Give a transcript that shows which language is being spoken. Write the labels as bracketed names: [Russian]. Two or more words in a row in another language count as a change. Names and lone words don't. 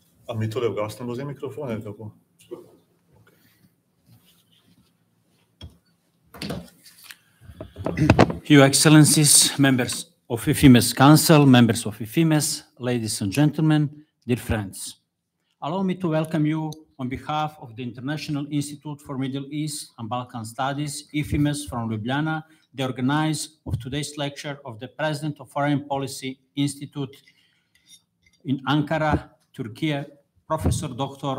[Slovenian] A mi tole ugasnemo za mikrofone, ali kako? [English] Your Excellencies, members of Ifimes Council, members of Ifimes, ladies and gentlemen, dear friends. Allow me to welcome you on behalf of the International Institute for Middle East and Balkan Studies, Ifimes from Ljubljana, the organizer of today's lecture of the President of Foreign Policy Institute in Ankara, Turkey, Professor Dr.